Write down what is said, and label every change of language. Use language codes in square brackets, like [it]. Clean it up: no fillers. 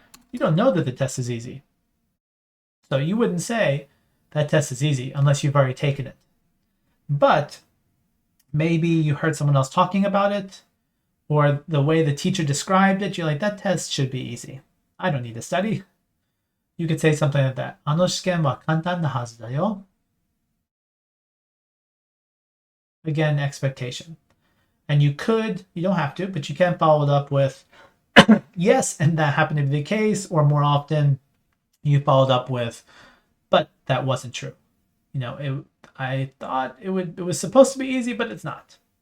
[en] You don't know that the test is easy. So you wouldn't say that test is easy unless you've already taken it. But maybe you heard someone else talking about it, or the way the teacher described it, you're like, that test should be easy. I don't need to study. You could say something like that. [ja] あの試験は簡単なはずだよ. [en] Again, expectation. And you don't have to, but you can follow it up with yes, and that happened to be the case, or more often you followed up with, but that wasn't true. I thought it was supposed to be easy, but it's not.